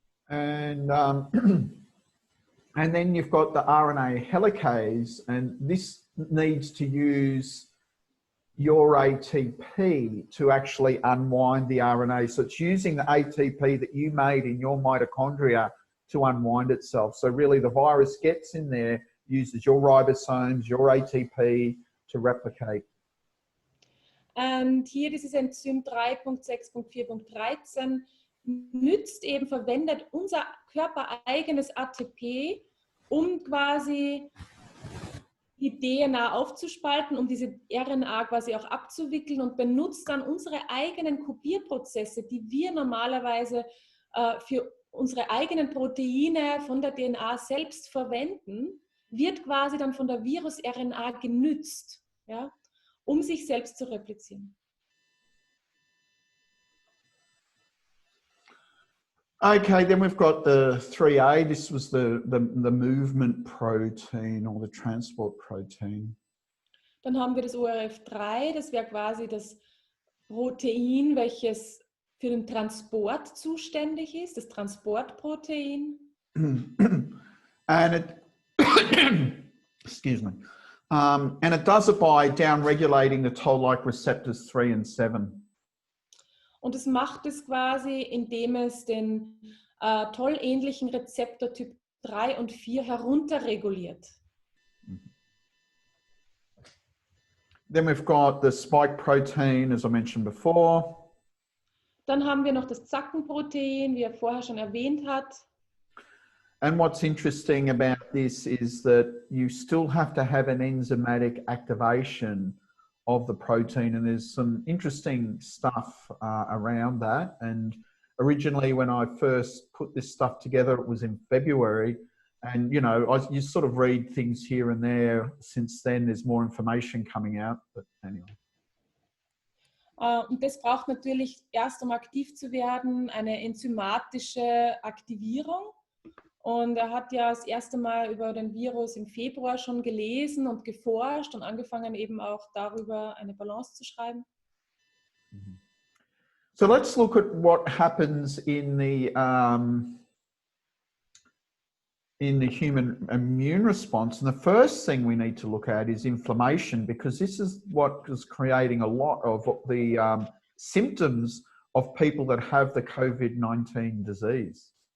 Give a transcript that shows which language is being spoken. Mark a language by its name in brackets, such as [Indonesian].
[English] And and then you've got the RNA helicase, and this needs to use your ATP to actually unwind the RNA. So it's using the ATP that you made in your mitochondria to unwind itself. So really the virus gets in there, uses your ribosomes, your ATP to replicate. [German] Und hier dieses Enzym 3.6.4.13 verwendet unser körpereigenes ATP, um quasi die DNA aufzuspalten, um diese RNA quasi auch abzuwickeln, und benutzt dann unsere eigenen Kopierprozesse, die wir normalerweise für unsere eigenen Proteine von der DNA selbst verwenden, wird quasi dann von der Virus-RNA genützt, ja, um sich selbst zu replizieren. [English] Okay, then we've got the 3A. This was the movement protein or the transport protein. [German] Dann haben wir das ORF3, das wäre quasi das Protein, welches für den Transport zuständig ist, das Transportprotein. [English] And it, excuse me, and it does it by downregulating the toll-like receptors 3 and 7. [German] Und es macht es quasi, indem es den tollähnlichen Rezeptor Typ 3 und 4 herunterreguliert. [English] Then we've got the spike protein, as I mentioned before. [German] Dann haben wir noch das Zackenprotein, wie er vorher schon erwähnt hat. [English] And what's interesting about this is that you still have to have an enzymatic activation of the protein, and there's some interesting stuff around that. And originally when I first put this stuff together, it was in February, and you know, you sort of read things here and there. Since then there's more information coming out, but anyway. [German] Und das braucht natürlich erst, um aktiv zu werden, eine enzymatische Aktivierung. Und er hat ja das erste Mal über den Virus im Februar schon gelesen und geforscht und angefangen, eben auch darüber eine Balance zu schreiben. [English] So let's look at what happens in the human immune response. And the first thing we need to look at is inflammation, because this is what is creating a lot of the symptoms of people that have the COVID-19 disease.